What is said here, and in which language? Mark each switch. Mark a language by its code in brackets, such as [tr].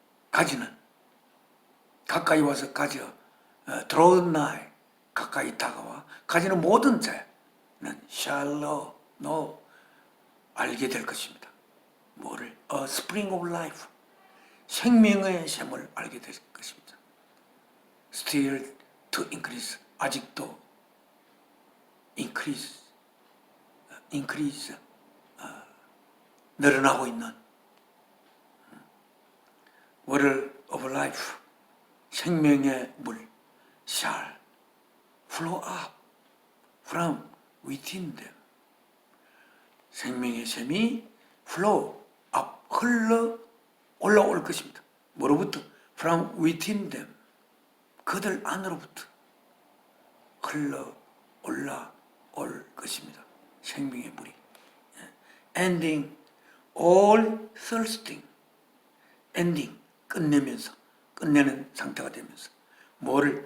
[ko] 가지는, 가까이 와서 가져, [en] draw nigh, [ko] 가까이 다가와 가지는 모든 자는 [en] shall know, [ko] 알게 될 것입니다. 뭐를? [en] A spring of life, [ko] 생명의 샘을 알게 될 것입니다. [en] Still to increase, [ko] 아직도 [en] increase, [ko] 늘어나고 있는 [en] water of life, [ko] 생명의 물 [en] shall flow up from within them, [ko] 생명의 샘이 [en] flow up, [ko] 흘러 올라올 것입니다. 뭐로부터? [en] from within them, [ko] 그들 안으로부터 흘러 올라올 것입니다. 생명의 물이. [en] ending all thirsting, [ko] ending, 끝내면서, 끝내는 상태가 되면서 뭐를?